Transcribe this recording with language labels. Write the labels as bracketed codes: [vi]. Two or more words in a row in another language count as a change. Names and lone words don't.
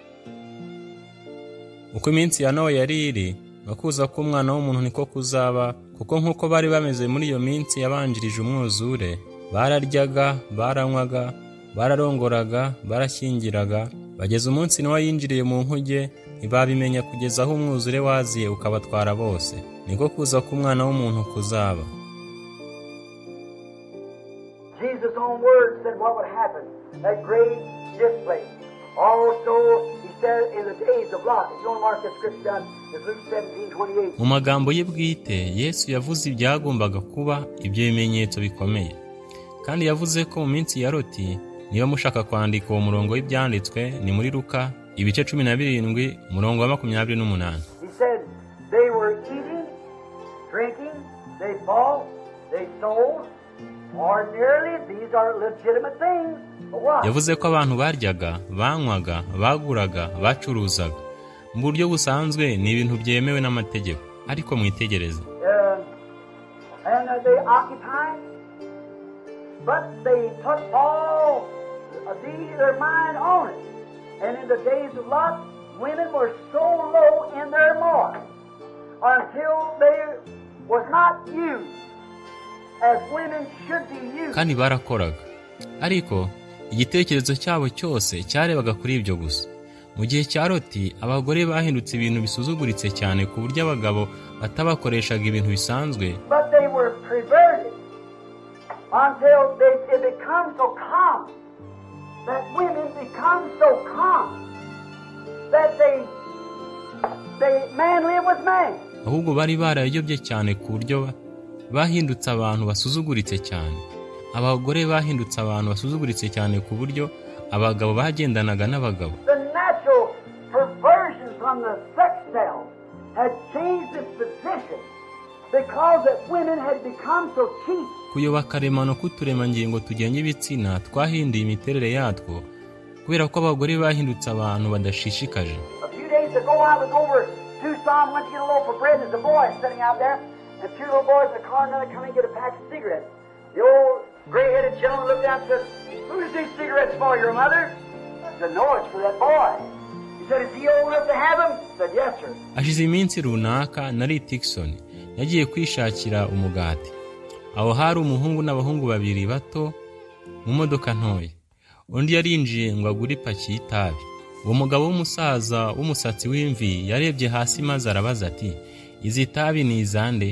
[rw] Uko iminsi ya Nowa yari iri, bakuza ko umwana w'umuntu niko kuzaba, kuko nkuko bari bameze muri iyo minsi yabanjirije umwuzure, bararyaga, baranywaga, bararongoraga, barashyingiraga, bageze umunsi Nowa yinjiriye mu nkuge, ntibabimenya kugeza aho umwuzure waziye ukabatwara bose. Niko kuza ko umwana w'umuntu kuzaba. [en] Jesus' own words said what would happen, that great display. Also, he said in the days of Lot, if you want to mark the scripture down, it's Luke 17:28. [rw] Mu magambo ye bwite, Yesu yavuze ibyagombaga kuba ibyo bimenyetso bikomeye. Kandi yavuze ko mu minsi ya Loti, niba mushaka kwandika uwo murongo w'ibyanditswe, ni muri Luka ibice 17 umurongo wa 28. [en] He said they were eating, drinking, they bought, they sold. Ordinarily, these are legitimate things. [rw] Yavuze ko abantu baryaga, banywaga, baguraga, bacuruzaga. Mu buryo busanzwe ni ibintu byemewe n'amategeko, ariko mwitegereze. [en] And they occupied, but they put all their mind on it. And in the days of Lot, women were so low in their morals until they was not used as women should be used. [rw] Kandi barakoraga, ariko igitekerezo cyabo cyose cyarebaga kuri ibyo gusa. Mu gihe cya Loti, abagore bahindutse ibintu bisuzuguritse cyane ku buryo abagabo batabakoreshaga ibintu bisanzwe. [en] But they were perverted until it becomes so common that women become so common that man live with man. [rw] Ahubwo bari barayobye cyane ku buryo bahindutse abantu basuzuguritse cyane. Abagore bahindutse abantu basuzuguritse cyane ku buryo abagabo bagendanaga n'abagabo. [en] The natural perversion from the sex cell had changed its position because that women had become so cheap. [rw] Kuyoba karemano k'uturemangingo tugenye ibitsina twahinduye imiterere yatwo kubera ko abagore bahindutse abantu badashishikaje. [en] A few days ago I was over Tucson, went to get a loaf of bread. There's a boy sitting out there, and two little boys in the car, and they're coming to get a pack of cigarettes. The old gray-headed gentleman looked down and said, "Who's these cigarettes for, your mother?" I said, "No, it's for that boy." He said, "Is he old enough to have them?" I said, "Yes, sir." [rw] Ashize iminsi runaka nari Tikson, yagiye kwishakira umugati. Aho hari umuhungu n'abahungu babiri bato mu modoka ntoya. Undi yarinjiye ngo agure ipaki y'itabi. Uwo mugabo w'umusaza w'umusatsi w'imvi yarebye hasi maze arabaza ati, "Izi tabi ni izande?